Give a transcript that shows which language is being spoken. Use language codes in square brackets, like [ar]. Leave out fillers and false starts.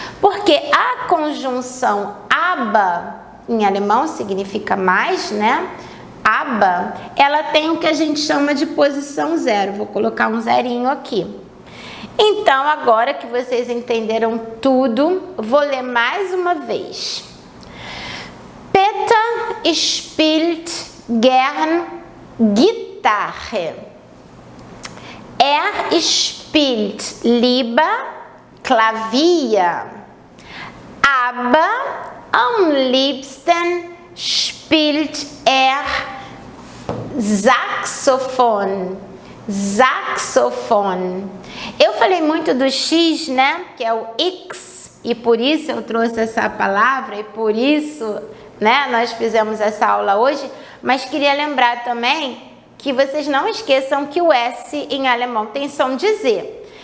[pt] Porque a conjunção aber, em alemão significa mais, né? Aber, ela tem o que a gente chama de posição 0. Vou colocar um zerinho aqui. Então, agora que vocês entenderam tudo, vou ler mais uma vez. [de] Peter spielt gern Gitarre. Spielt lieber Klavier. Aber am liebsten spielt Saxophon. [pt] Saxophon. Eu falei muito do X, né? Que é o X, e por isso eu trouxe essa palavra, e por isso, né, nós fizemos essa aula hoje, mas queria lembrar também que vocês não esqueçam que o S em alemão tem som de Z.